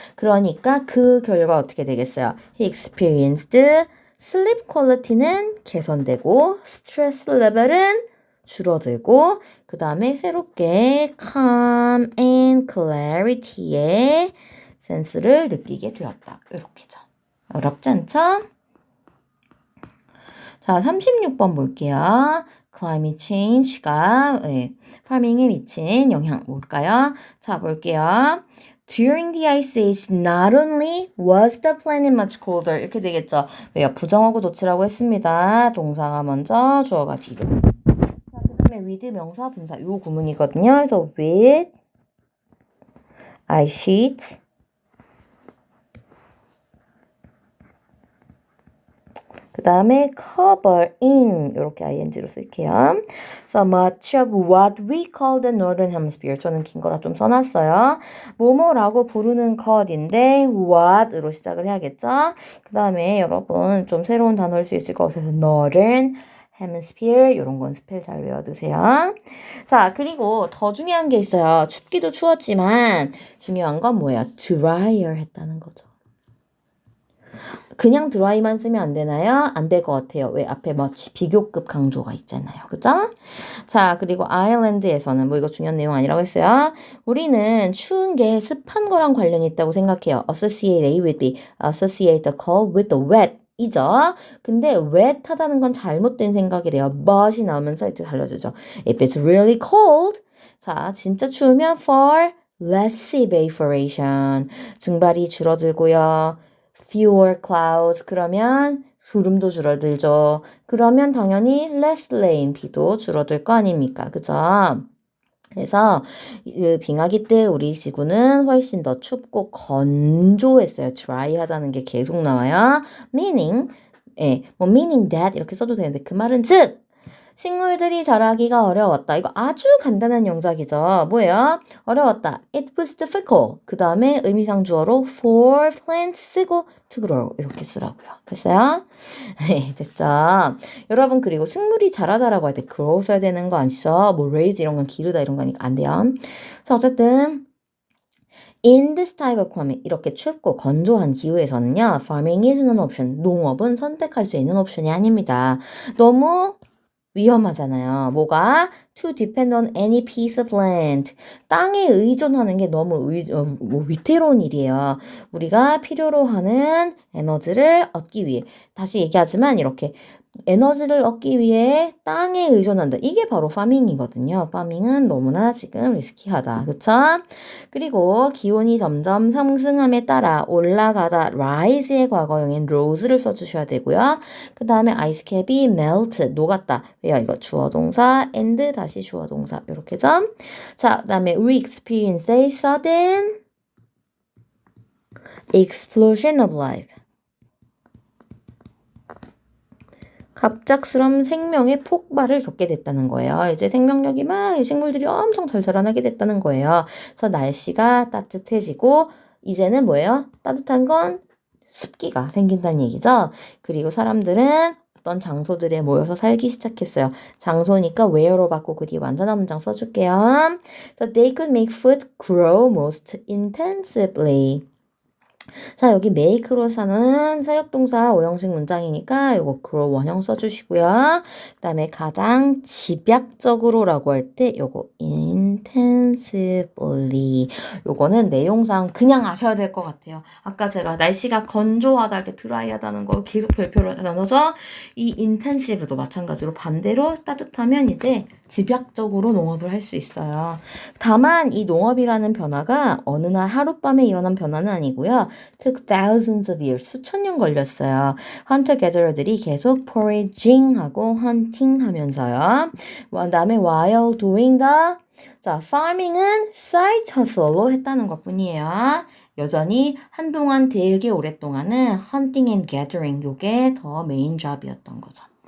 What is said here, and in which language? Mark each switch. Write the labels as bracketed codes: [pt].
[ko] 그러니까 그 결과 어떻게 되겠어요? [en] He experienced sleep quality [ko] 는 개선되고 스트레스 레벨은 줄어들고 그 다음에 새롭게 [en] calm and clarity [ko] 의 센스를 느끼게 되었다. 이렇게죠. 어렵지 않죠? 자, 36번 볼게요. climate change가 파밍에 미친 영향 뭘까요? 자, 볼게요. [en] During the Ice Age, not only was the planet much colder [ko] 이렇게 되겠죠. 왜요? 부정하고 도치라고 했습니다. 동사가 먼저 주어가 뒤로. 자, 그 다음에 with 명사 분사 요 구문이거든요. 그래서 [en] with ice sheets [ko] 그 다음에 covering 이렇게 ing로 쓸게요. [en] So much of what we call the Northern Hemisphere [ko] 저는 긴 거라 좀 써놨어요. 뭐뭐라고 부르는 것인데 what으로 시작을 해야겠죠. 그 다음에 여러분 좀 새로운 단어일 수 있을 것 같아서 Northern Hemisphere 이런 건 스펠 잘 외워두세요. 자, 그리고 더 중요한 게 있어요. 춥기도 추웠지만 중요한 건 뭐예요? drier 했다는 거죠. 그냥 드라이만 쓰면 안 되나요? 안 될 것 같아요. 왜? 앞에 뭐 비교급 강조가 있잖아요. 그죠? 자, 그리고 아일랜드에서는 뭐 이거 중요한 내용 아니라고 했어요. 우리는 추운 게 습한 거랑 관련이 있다고 생각해요. [en] Associate A with B, associate the cold with the wet. [ko] 이죠. 근데 wet 하다는 건 잘못된 생각이래요. but이 나오면서 이제 달라주죠. [en] If it's really cold. [ko] 자, 진짜 추우면 [en] for less evaporation. [ko] 증발이 줄어들고요. [en] fewer clouds [ko] 그러면 구름도 줄어들죠. 그러면 당연히 [en] less rain [ko] 비도 줄어들 거 아닙니까? 그죠? 그래서 빙하기 때 우리 지구는 훨씬 더 춥고 건조했어요. dry하다는 게 계속 나와요. [en] meaning meaning that [ko] 이렇게 써도 되는데 그 말은 즉 식물들이 자라기가 어려웠다. 이거 아주 간단한 영작이죠. 뭐예요? 어려웠다. [en] It was difficult. [ko] 그 다음에 의미상 주어로 [en] for plants [ko] 쓰고 [en] to grow [ko] 이렇게 쓰라고요. 됐어요? 네, 됐죠? 여러분 그리고 식물이 자라다라고 할 때 grow 써야 되는 거 아니죠? 뭐 raise 이런 건 기르다 이런 거니까 안 돼요. [en] 자, 어쨌든 In this type of climate, [ko] 이렇게 춥고 건조한 기후에서는요, [en] farming isn't an option. [ko] 농업은 선택할 수 있는 옵션이 아닙니다. 너무 위험하잖아요. 뭐가? [en] To depend on any piece of land. [ko] 땅에 의존하는 게 너무 위태로운 일이에요. 우리가 필요로 하는 에너지를 얻기 위해. 다시 얘기하지만 이렇게 에너지를 얻기 위해 땅에 의존한다. 이게 바로 파밍이거든요. 파밍은 너무나 지금 리스키하다. 그쵸? 그리고 기온이 점점 상승함에 따라 올라가다 rise의 과거형인 rose를 써주셔야 되고요. 그 다음에 아이스캡이 melt, 녹았다. 왜요? 이거 주어 동사 and 다시 주어 동사 이렇게죠. 자, 그 다음에 [en] we experience a sudden explosion of life. [ko] 갑작스러운 생명의 폭발을 겪게 됐다는 거예요. 이제 생명력이 막 식물들이 엄청 잘 자라나게 됐다는 거예요. 그래서 날씨가 따뜻해지고 이제는 뭐예요? 따뜻한 건 습기가 생긴다는 얘기죠. 그리고 사람들은 어떤 장소들에 모여서 살기 시작했어요. 장소니까 where로 바꾸고 뒤에 완전한 문장 써줄게요. [en] So they could make food grow most intensively. [ko] 자, 여기 make로서는 사역동사 오형식 문장이니까 요거 grow 원형 써주시고요. 그 다음에 가장 집약적으로라고 할 때 요거 intensively 요거는 내용상 그냥 아셔야 될 것 같아요. 아까 제가 날씨가 건조하다 이렇게 드라이하다는 거 계속 별표로 나눠서 이 intensive도 마찬가지로 반대로 따뜻하면 이제 집약적으로 농업을 할 수 있어요. 다만 이 농업이라는 변화가 어느 날 하룻밤에 일어난 변화는 아니고요. [en] took thousands of years, [ko] 수천 년 걸렸어요. 헌터-게더러들이 계속 foraging하고 hunting하면서요. 그 다음에 [en] while doing the, [ko] 자, farming은 side hustle로 했다는 것뿐이에요. 여전히 한동안 되게 오랫동안은 [en] hunting and gathering, [ko] 요게 더 메인 잡이었던 거죠.